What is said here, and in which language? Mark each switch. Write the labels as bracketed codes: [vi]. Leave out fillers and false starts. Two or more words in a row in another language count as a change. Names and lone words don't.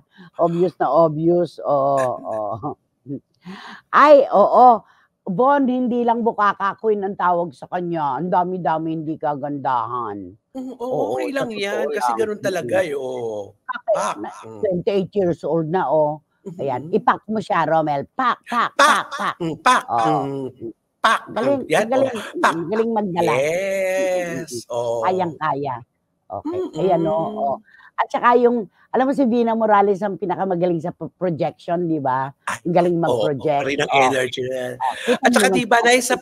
[tl] Obvious na obvious, oo. Ay, oo. Bon, hindi lang Bukaka Queen ang tawag sa kanya, ang dami-dami hindi kagandahan. Oo, Okey sa lang yan, totoo kasi lang, gano'n talaga, eh, Bakit? Pak. 28 years old na, Ayan, ipak mo siya, Romel. Pak, pak, Pak, pak, pak. pak, Oo. pak, Galing, yan, magaling, pak. magaling magdala. Yes, oo. Kayang-kaya. Okey, ayan, Mm. At saka alam mo si Vina Morales ang pinakamagaling sa projection, 'di ba? Ay, Ang galing oo, mag-project, rin ang energy na yan. kita At mo saka naman 'di si ba, Nay, sa